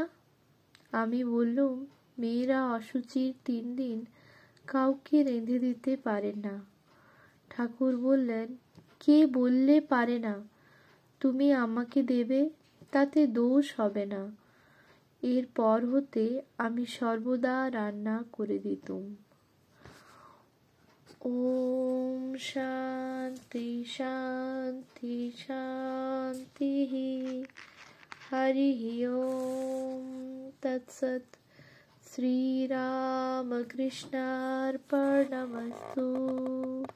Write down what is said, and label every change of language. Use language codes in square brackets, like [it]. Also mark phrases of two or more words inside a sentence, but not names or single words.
[bn] আমি বললুম, মেয়েরা অশুচির ৩ দিন কাউকে রেঁধে দিতে পারে না। ঠাকুর বললেন, কে বললে পারে না? তুমি আমাকে দেবে, তাতে দোষ হবে না। এরপর হতে আমি সর্বদা রান্না করে দিতুম। [sa] ओम शांति शांति शांति। हरि ओम तत्सत। श्री राम कृष्णार्पणमस्तु।